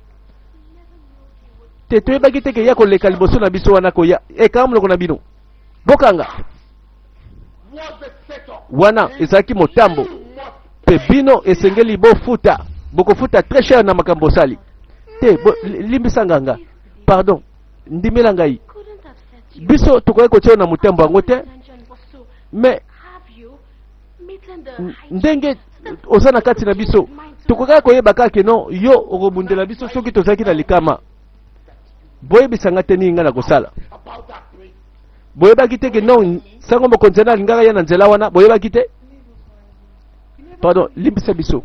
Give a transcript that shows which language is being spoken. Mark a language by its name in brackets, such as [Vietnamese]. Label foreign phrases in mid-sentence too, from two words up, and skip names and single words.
[Lingala] Te toyebaki te ke ya koleka liboso na biso wana ko ya ekamlo ko na bino. Bokanga. Wana ezaki motambo. Pe bino esengeli bo futa. Boko futa [French] très cher [Lingala] na makambo sali. Te limbisa nganga. Pardon. Ndimela ngai. [English] Couldn't have set you. [Lingala] Biso tukoye ko tio na motambo ngo te. [English] Intention was to [French] Mais [English] have you meeting the [Lingala] ndenge ozana kati na biso. Tukoka koyeba kake no yo okobundela biso soki tozaki na likama. Boyebisanga te ninga na kosala. Boyebaki te ke non sango mokonzi na lingaka ya na nzela wana boyebaki te. Pardon, limbisa biso.